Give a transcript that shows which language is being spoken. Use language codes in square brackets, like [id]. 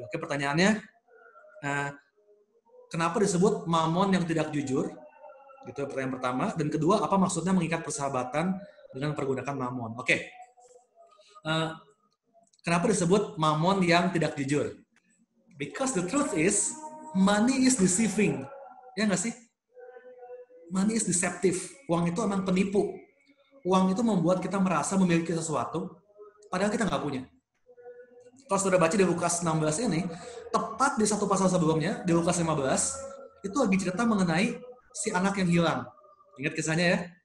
[id] Oke, pertanyaannya, kenapa disebut mamon yang tidak jujur? Itu pertanyaan pertama. Dan kedua, apa maksudnya mengikat persahabatan dengan mempergunakan mamon? Oke. Kenapa disebut mamon yang tidak jujur? [en] Because the truth is, money is deceiving. [id] Ya nggak sih? [en] Money is deceptive. [id] Uang itu emang penipu. Uang itu membuat kita merasa memiliki sesuatu, padahal kita nggak punya. Kalau sudah baca di Lukas 16 ini, tepat di satu pasal sebelumnya, di Lukas 15, itu lagi cerita mengenai si anak yang hilang. Ingat kisahnya ya?